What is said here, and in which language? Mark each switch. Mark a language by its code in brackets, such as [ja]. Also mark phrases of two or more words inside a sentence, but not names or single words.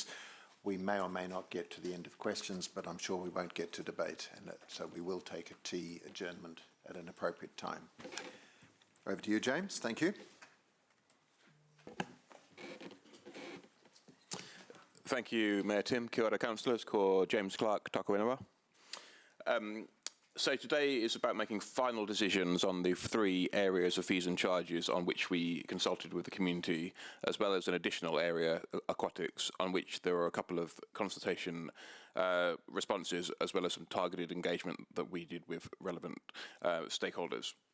[en] We may or may not get to the end of questions, but I'm sure we won't get to debate, and so we will take a tea adjournment at an appropriate time. Over to you, James. Thank you. Thank you, Mayor Tim. [mi] Kia ora, [en] councillors. [mi] Ko James Clark, tako ingoa. [en] So today is about making final decisions on the 3 areas of fees and charges on which we consulted with the community, as well as an additional area, aquatics, on which there are a couple of consultation responses, as well as some targeted engagement that we did with relevant stakeholders.